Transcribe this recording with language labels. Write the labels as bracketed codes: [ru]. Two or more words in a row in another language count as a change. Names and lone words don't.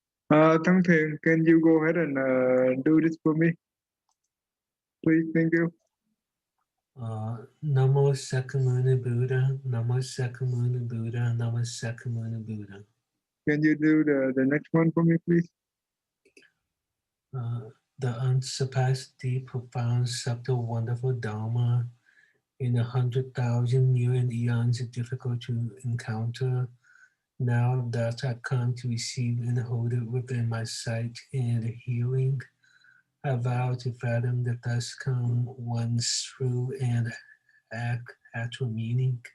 [en] Thắng Thiền, can you go ahead and do this for me? Please, thank you. [pi] Namo Sakamuni Buddha, Namo Sakamuni Buddha, Namo Sakamuni Buddha. [en] Can you do the next one for me, please? The unsurpassed, deep, profound, subtle, wonderful Dharma in 100,000 years and eons difficult to encounter. Now that I come to receive and hold it within my sight and hearing, I vow to fathom the thus come one's true and actual meaning.